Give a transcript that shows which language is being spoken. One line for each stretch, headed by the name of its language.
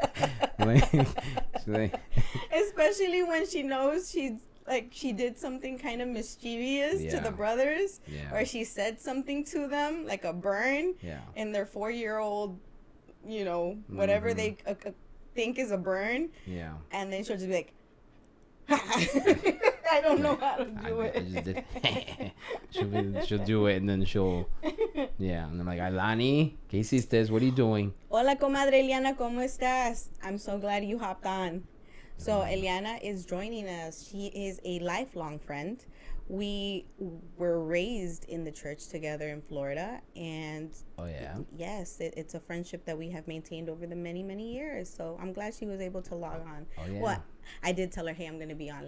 English: Especially when she knows she did something kind of mischievous to the brothers, or she said something to them like a burn, in their 4-year-old, whatever they think is a burn, and then she'll just be like, I don't know how to do it. I just did. she'll do it and then she'll, and I'm like, Ailani,
Spanish: ¿qué hiciste?
English: What are you doing?
Spanish: Hola, comadre Eliana, ¿cómo estás?
English: I'm so glad you hopped on. So Eliana is joining us. She is a lifelong friend. We were raised in the church together in Florida, and yes, it's a friendship that we have maintained over the many years. So I'm glad she was able to log on. Well, I did tell her, hey, I'm going to be on.